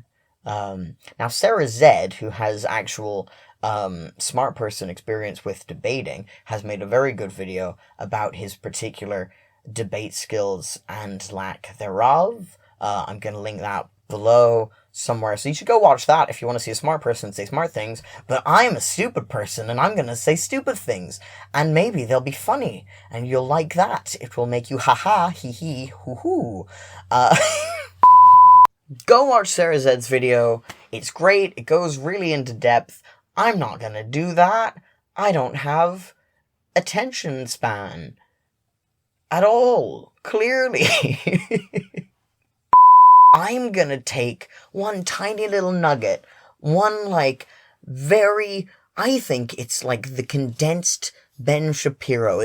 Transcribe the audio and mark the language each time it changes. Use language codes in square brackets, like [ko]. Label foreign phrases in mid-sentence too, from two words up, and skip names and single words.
[en] Now, Sarah Zed, who has actual smart person experience with debating, has made a very good video about his particular debate skills and lack thereof. I'm going to link that below somewhere, so you should go watch that if you want to see a smart person say smart things. But I'm a stupid person, and I'm going to say stupid things, and maybe they'll be funny, and you'll like that. It will make you ha-ha, hee-hee, hoo-hoo. Go watch Sarah Zed's video. It's great. It goes really into depth. I'm not going to do that. I don't have attention span at all, clearly. I'm gonna take one tiny little nugget, I think it's like the condensed Ben Shapiro.